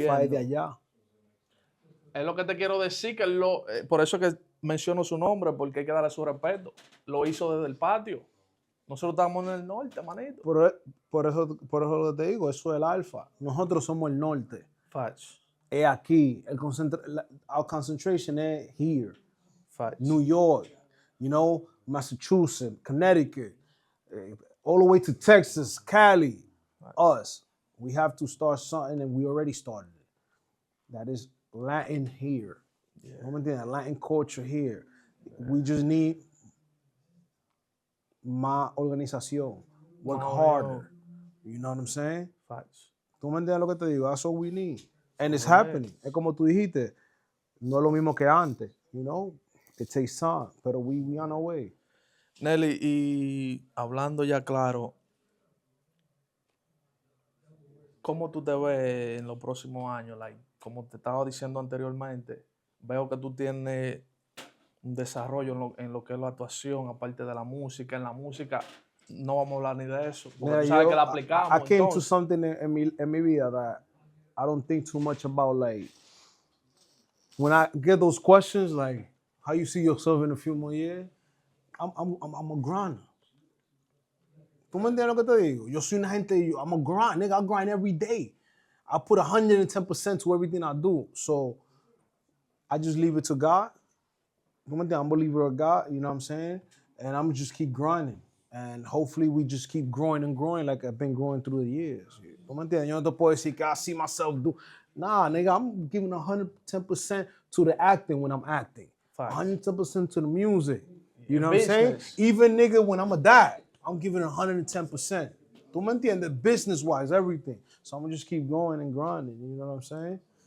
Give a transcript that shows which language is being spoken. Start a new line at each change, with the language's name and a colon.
Spanish: el alfa es de allá. Es lo que te quiero decir, que por eso es que menciono su nombre, porque hay que darle su respeto. Lo hizo desde el patio. Nosotros estamos en el norte, manito. Por eso lo que te digo, eso es el alfa. Nosotros somos el norte.
English: Facts.
Spanish: Es aquí.
English: Our concentration is here. Facts. New York, you know, Massachusetts, Connecticut, all the way to Texas, Cali. Right. Us. We have to start something, and we already started it. That is Latin here. Yeah. Latin culture here. Yeah. We just need
Spanish: más organización.
English: Work harder. You know what I'm saying? Facts.
Spanish: ¿Tú me entiendes lo que te digo?
English: That's all we need. And it's happening.
Spanish: Es como tú dijiste, no es lo mismo que antes,
English: you know? It takes time, but we on our way.
Spanish: Nelly, y hablando ya claro, ¿cómo tú te ves en los próximos años? Like, como te estaba diciendo anteriormente, veo que tú tienes un desarrollo en lo que es la actuación, aparte de la música. En la música no vamos a hablar ni de eso, porque tú sabes que la aplicamos.
English: I came to
Spanish: entonces.
English: something in mi vida that I don't think too much about. Like, when I get those questions, like, how you see yourself in a few more years, I'm a grinder.
Spanish: ¿Tú me entiendes lo que te digo? Yo soy una gente,
English: I'm a grind, nigga, I grind every day. I put 110% to everything I do. So I just leave it to God. I'm a believer of God, you know what I'm saying? And I'm just keep grinding. And hopefully we just keep growing and growing like I've been growing through the years.
Spanish: ¿Tú me entiendes? Yo no te puedo decir que
English: I see myself do. Nah, nigga, I'm giving 110% to the acting when I'm acting. 110% to the music. You know what I'm saying? Even nigga, when I'm a dad, I'm giving 110%.
Spanish: ¿Tú me entiendes?
English: Business-wise, everything. So I'm gonna just keep going and grinding. You know what I'm saying?